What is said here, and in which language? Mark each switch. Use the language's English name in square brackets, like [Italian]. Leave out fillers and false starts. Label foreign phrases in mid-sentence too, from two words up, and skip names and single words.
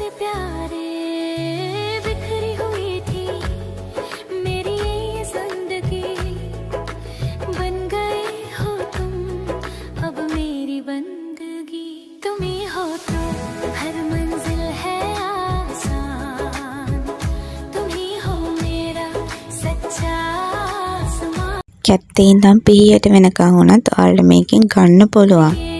[Hindi] प्यारे बिखरी हुई थी मेरी ये जिंदगी बन गए हो तुम अब मेरी बंदगी तुम ही हो तो हर मंजिल है आसान तुम ही हो मेरा सच्चा [Sinhala] කැත්තේ ඉඳන් පිහියට වෙනකන් වුණත් ඔයාලට මේකෙන් ගන්න පුළුවන්.